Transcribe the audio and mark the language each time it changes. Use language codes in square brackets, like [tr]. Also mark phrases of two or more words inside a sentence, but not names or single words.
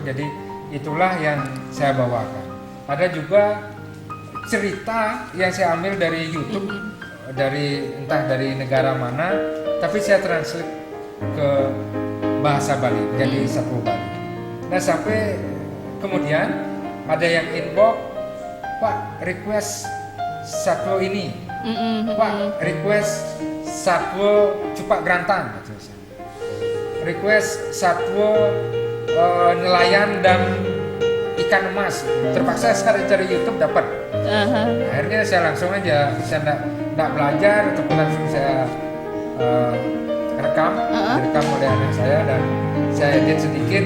[id] Jadi itulah yang saya bawakan. Ada juga cerita yang saya ambil dari YouTube, entah dari negara mana, tapi saya translate ke bahasa Bali, jadi satwa Bali. Nah sampai kemudian ada yang inbox, Pak request satwa ini, Pak request satwa cupak gerantang, request satwa nelayan dan ikan emas. Terpaksa saya cari YouTube dapat. Akhirnya saya langsung aja, saya tidak belajar, tapi langsung saya rekam oleh anak saya dan saya edit sedikit.